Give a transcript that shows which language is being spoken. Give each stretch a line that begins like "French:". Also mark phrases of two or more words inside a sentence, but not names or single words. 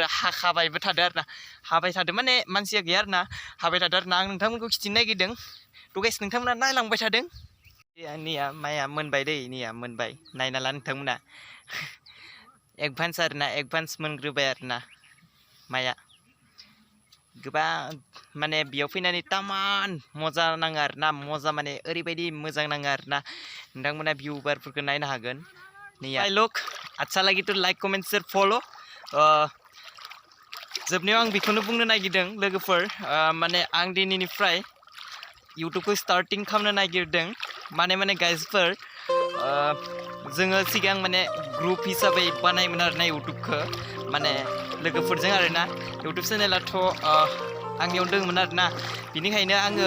Bodo: हाखाबायबो थादों आरोना हाबाय थादों माने मानसिया गैया आरोना हाबाय थादों आरोना आं नोंथांमोनखौ खिथिनो नागिरदों थ' गाइस नोंथांमोना नायलांबाय थादों निया माइया मोनबाय दै निया मोनबाय नायना ला नोंथांमोना एडभान्स आरोना एडभान्स मोनग्रोबाय आरोना माइया गोबां माने बेयाव फैनानै तामान मजा नाङो आरोना मजा माने ओरैबायदि मोजां नाङो आरोना नोंथांमोना भिउबारफोरखौ नायनो हागोन नैया लुक अच्छा लागि तो
English: like comment share follow'
Bodo: जोबनायाव आं बेखौनो बुंनो नागिरदों लोगोफोर माने आं दिनैनिफ्राय इउटुबखौ स्टार्टिं खालामनो नागिरदों माने गाइसफोर जोङो सिगां माने ग्रुप हिसाबै बानायोमोन आरोना इउटुबखौ माने लोगोफोरजों आरोना इउटुब चेनेलाथ' आंनियाव दङमोन आरोना बिनिखायनो आङो